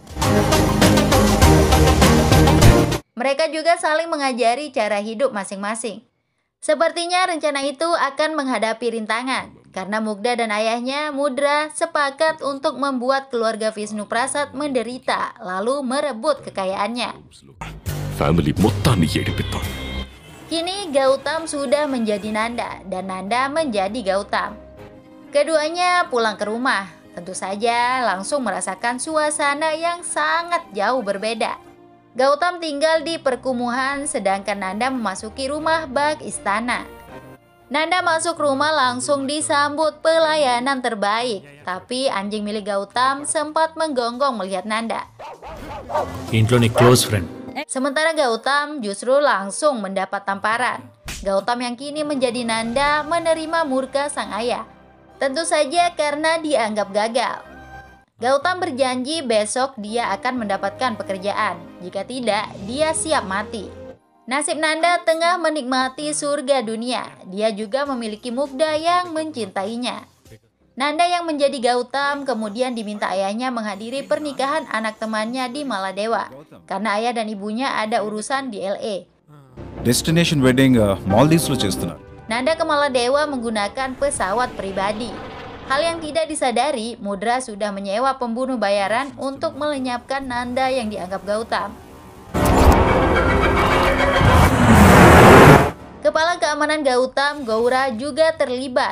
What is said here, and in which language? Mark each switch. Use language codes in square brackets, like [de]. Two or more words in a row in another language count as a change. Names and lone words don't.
[id] Mereka juga saling mengajari cara hidup masing-masing. Sepertinya rencana itu akan menghadapi rintangan karena Mugdha dan ayahnya Mudra sepakat untuk membuat keluarga Vishnu Prasad menderita lalu merebut kekayaannya. [te] Family మొత్తాన్ని ఏడిపిద్దాం. [id] Kini Gautam sudah menjadi Nanda dan Nanda menjadi Gautam. Keduanya pulang ke rumah, tentu saja langsung merasakan suasana yang sangat jauh berbeda. Gautam tinggal di perkumuhan sedangkan Nanda memasuki rumah bak istana. Nanda masuk rumah langsung disambut pelayanan terbaik, tapi anjing milik Gautam sempat menggonggong melihat Nanda. [te] ఇంట్లో నీ [en] close friend [id] Sementara Gautam justru langsung mendapat tamparan. Gautam yang kini menjadi Nanda menerima murka sang ayah. Tentu saja karena dianggap gagal. Gautam berjanji besok dia akan mendapatkan pekerjaan. Jika tidak, dia siap mati. Nasib Nanda tengah menikmati surga dunia. Dia juga memiliki Mugdha yang mencintainya. Nanda yang menjadi Gautam kemudian diminta ayahnya menghadiri pernikahan anak temannya di Maladewa karena ayah dan ibunya ada urusan di LA. [en] destination wedding [te] మాల్దీవ్స్లో చేస్తున్నారు. [id] Nanda ke Maladewa menggunakan pesawat pribadi. Hal yang tidak disadari, Mudra sudah menyewa pembunuh bayaran untuk melenyapkan Nanda yang dianggap Gautam. Kepala keamanan Gautam, Gaura, juga terlibat.